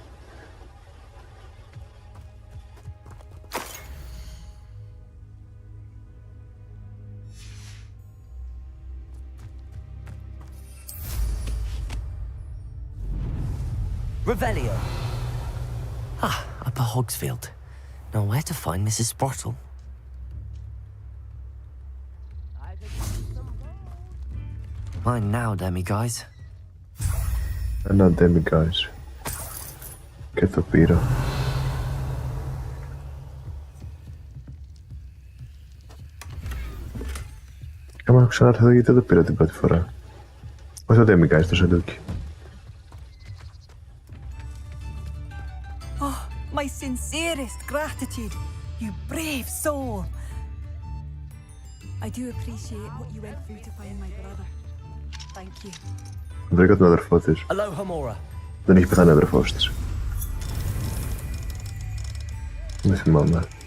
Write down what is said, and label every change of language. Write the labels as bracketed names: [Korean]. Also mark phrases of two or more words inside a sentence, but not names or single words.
[English] Revelio. Ah, Upper Hogsfield. Now where to find Mrs. Sprottle? Mine now, demi-guys. [Greek] Ένα demi-guys. Και το πήρα. Άμα έχω ξανάρθει εδώ, γιατί δεν το πήρα την πρώτη φορά. Όχι το demi-guys, το σεντούκι. [English] Oh, my sincerest gratitude, you brave soul. I do appreciate what you went through to find my brother. Thank you. [Greek] Βρήκα τον αδερφό της. Δεν έχει πεθάνει ο αδερφός της. Δεν θυμάμαι.